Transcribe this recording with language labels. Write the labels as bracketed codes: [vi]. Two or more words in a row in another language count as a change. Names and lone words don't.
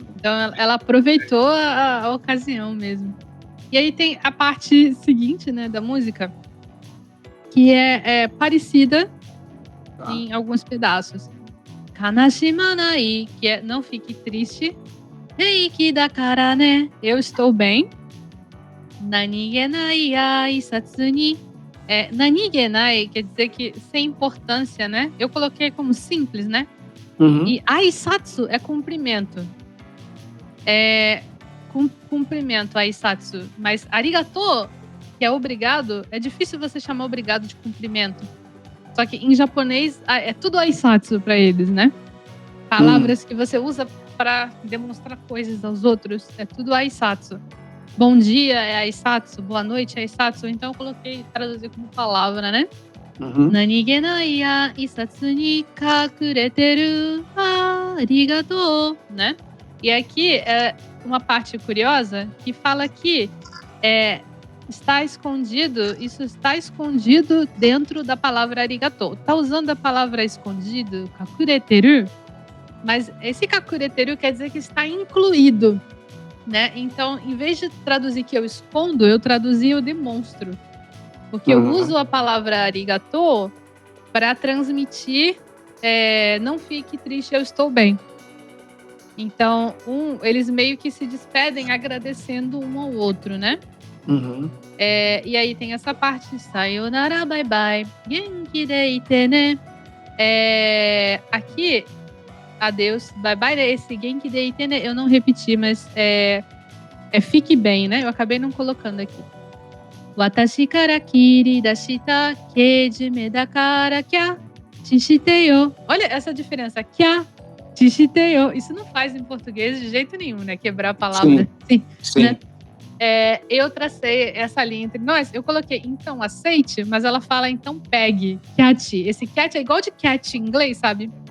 [pt] Então ela aproveitou a ocasião mesmo. E aí tem a parte seguinte, né, da música, que é parecida em alguns pedaços. Kanashimanai, que é não fique triste. [ja] 平気だからね, [pt] eu estou bem. [ja] 何気ない挨拶に. [pt] Nanigenai quer dizer que sem importância, né? Eu coloquei como simples, né? E aisatsu é cumprimento. Cumprimento, aisatsu. Mas arigato, que é obrigado, é difícil você chamar obrigado de cumprimento. Só que em japonês é tudo aisatsu para eles, né? Palavras que você usa para demonstrar coisas aos outros, é tudo aisatsu. Bom dia é aisatsu, boa noite é aisatsu. Então eu coloquei traduzir como palavra, né? [ja] 何気ない挨拶に隠れてるありがとう, [pt] né? E aqui é uma parte curiosa que fala que está escondido, isso está escondido dentro da palavra arigato. Tá usando a palavra escondido, kakureteru, mas esse kakureteru quer dizer que está incluído, né? Então, em vez de traduzir que eu escondo, eu traduzi eu demonstro. Porque eu uso a palavra arigato para transmitir não fique triste, eu estou bem. Então, eles meio que se despedem agradecendo um ao outro, né? E aí tem essa parte, [ja] sayonara, [en] bye bye, [ja] 元気でいてね. [pt] Aqui, adeus, [en] bye bye, [pt] né? Esse [ja] 元気でいてね, [pt] eu não repeti, mas fique bem, né? Eu acabei não colocando aqui. [ja] 私から切り出したけじめだからキャッチしてよ. [pt] Olha essa diferença, [ja] キャッチしてよ. [pt] Isso não faz em português de jeito nenhum, né? Quebrar a palavra. Sim. Né? Eu tracei essa linha entre nós. Eu coloquei, então, aceite, mas ela fala, então, pegue. [ja] Kyati. [pt] Esse kyati é igual de cat em inglês, sabe?